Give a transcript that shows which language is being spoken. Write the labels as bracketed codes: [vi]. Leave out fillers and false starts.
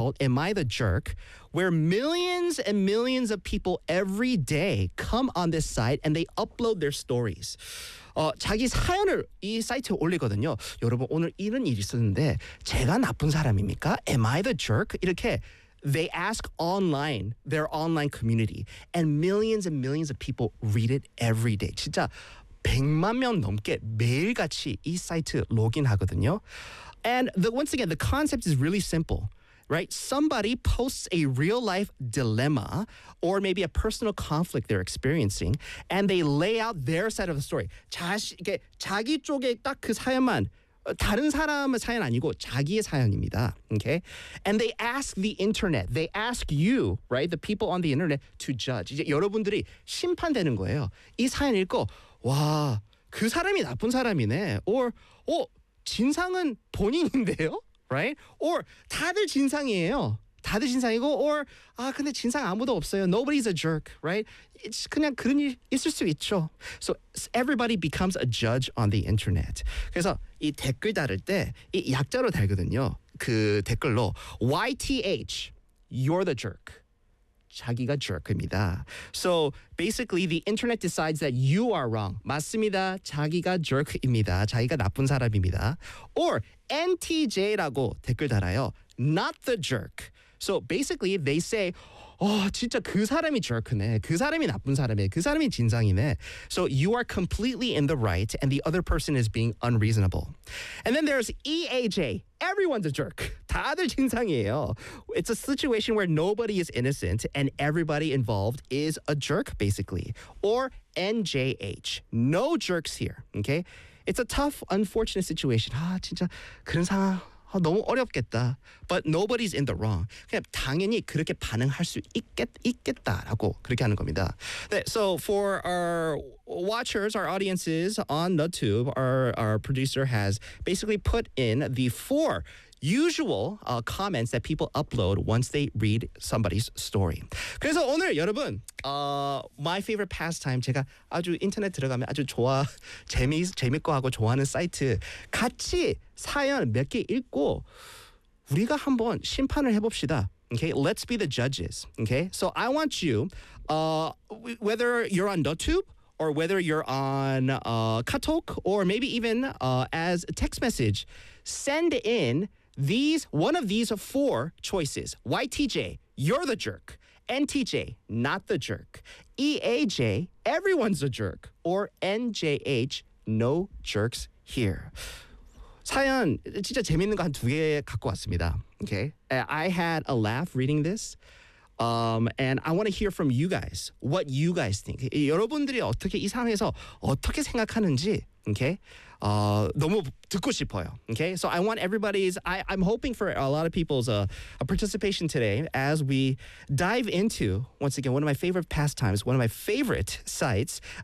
[en] called Am I the Jerk, where millions and millions of people every day come on this site and they upload their stories. [ko] 자기 사연을 이 사이트에 올리거든요. 여러분 오늘 이런 일이 있었는데 제가 나쁜 사람입니까? [en] Am I the Jerk? [ko] 이렇게 [en] they ask online, their online community, and millions of people read it every day. [ko] 진짜 100만 명 넘게 매일같이 이 사이트 로그인하거든요. [en] And once again, the concept is really simple, right? Somebody posts a real life dilemma or maybe a personal conflict they're experiencing, and they lay out their side of the story. [ko] 자기 쪽에 딱 그 사연만 다른 사람의 사연 아니고 자기의 사연입니다. [en] Okay? And they ask the internet, they ask you, right, the people on the internet to judge. [ko] 이제 여러분들이 심판되는 거예요. 이 사연 읽고 와, 그 사람이 나쁜 사람이네. [en] Or, [ko] 어, 진상은 본인인데요? [en] Right? Or, [ko] 다들 진상이에요. 다들 진상이고, [en] or, [ko] 아, 근데 진상 아무도 없어요. [en] Nobody's a jerk, right? It's [ko] 그냥 그런 일 있을 수 있죠. [en] So, everybody becomes a judge on the internet. [ko] 그래서 이 댓글 다를 때, 이 약자로 달거든요. 그 댓글로, [en] YTH, you're the jerk. [ko] 자기가 jerk입니다. [en] So basically the internet decides that you are wrong. [ko] 맞습니다. 자기가 jerk입니다. 자기가 나쁜 사람입니다. Or NTJ라고 댓글 달아요. [en] Not the jerk. So basically they say, oh, [ko] 진짜 그 사람이 jerk네. 그 사람이 나쁜 사람이네. 그 사람이 진상이네. [en] So you are completely in the right and the other person is being unreasonable. And then there's EAJ. Everyone's a jerk. [ko] 다들 진상이에요. [en] It's a situation where nobody is innocent and everybody involved is a jerk, basically. Or NJH. No jerks here, okay? It's a tough, unfortunate situation. [ko] 아, 진짜 그런 상황. 아, 너무 어렵겠다. [en] But nobody's in the wrong. [ko] 그냥 당연히 그렇게 반응할 수 있겠다라고 그렇게 하는 겁니다. [en] So for our watchers, our audiences on NUTube, our producer has basically put in the four usual comments that people upload once they read somebody's story. [ko] 그래서 오늘 여러분, [en] my favorite pastime, [ko] 제가 아주 인터넷 들어가면 아주 좋아, 재밌고 하고 좋아하는 사이트 같이 사연 몇 개 읽고 우리가 한번 심판을 해봅시다. [en] Okay, let's be the judges. Okay, so I want you, whether you're on NUTube or whether you're on Katalk or maybe even as a text message, send in one of these four choices. YTJ, you're the jerk. NTJ, not the jerk. EAJ, everyone's a jerk. Or NJH, no jerks here. [ko] 사연 진짜 재밌는 거 한 두 개 갖고 왔습니다. [en] Okay, I had a laugh reading this. And I want to hear from you guys. What you guys think. [ko] 여러분들이 어떻게 이 상황에서 어떻게 생각하는지. [en] Okay. [ko] 너무 듣고 싶어요. [en] Okay. So I want everybody's. I'm hoping for a lot of people's participation today as we dive into once again one of my favorite pastimes, one of my favorite sites.